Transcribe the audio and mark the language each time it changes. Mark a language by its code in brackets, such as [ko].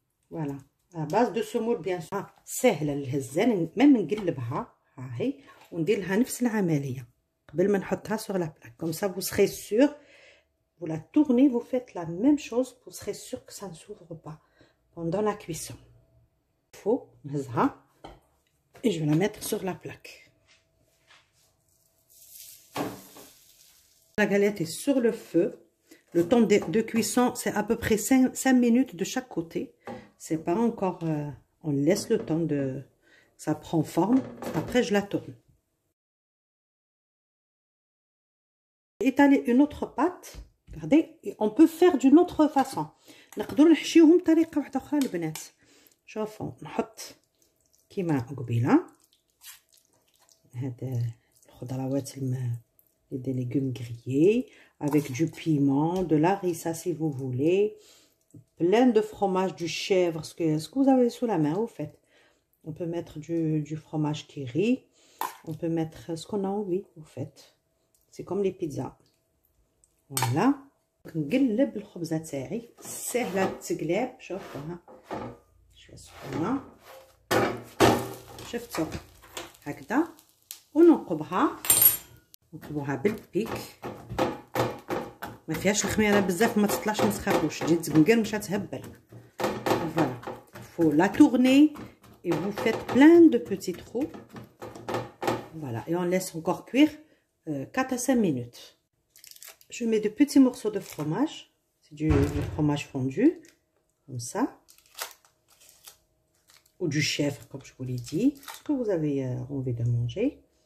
[fr] Voilà, à base de semoule bien sûr. [ar] سهله الهزان، même نقلبها هاهي وندير لها نفس العمليه قبل ما نحطها [fr] sur la plaque. Comme ça vous serez sûr, vous la tournez, vous faites la même chose, vous serez sûr que ça ne s'ouvre pas pendant la cuisson. Il faut [ar] نهزها [fr] et je vais la mettre sur la plaque. La galette est sur le feu. Le temps de cuisson, c'est à peu près 5 minutes de chaque côté. C'est pas encore... on laisse le temps de... Ça prend forme. Après, je la tourne. Étaler une autre pâte. Regardez, on peut faire d'une autre façon. [ar] نقدروا نحشيوهم بطريقة واحدة أخرى البنات. شوفوا نحط كيما قبيلة هاد الخضروات [fr] des légumes grillés avec du piment, de la harissa si vous voulez, plein de fromage, du chèvre, ce que vous avez sous la main au fait. On peut mettre du fromage kiri, on peut mettre ce qu'on a envie au fait. C'est comme les pizzas. Voilà. [ar] نقلب الخبزة تاعي سهلة تقلاب. شوفوها شويه سخونة، شفتوا هكذا. وننقبها، نقلبوها بالبيك، ما فيهاش الخميره بزاف، ما تطلعش ما تخافوش تجي تنقرمش تهبل. [fr] فوالا faut la tourner et vous faites plein de petits trous. Voilà, et on laisse encore cuire 4 à 5 minutes. Je mets de petits morceaux de fromage, c'est du fromage fondu comme ça, ou du chèvre comme je vous l'ai dit, ce que vous avez envie de manger.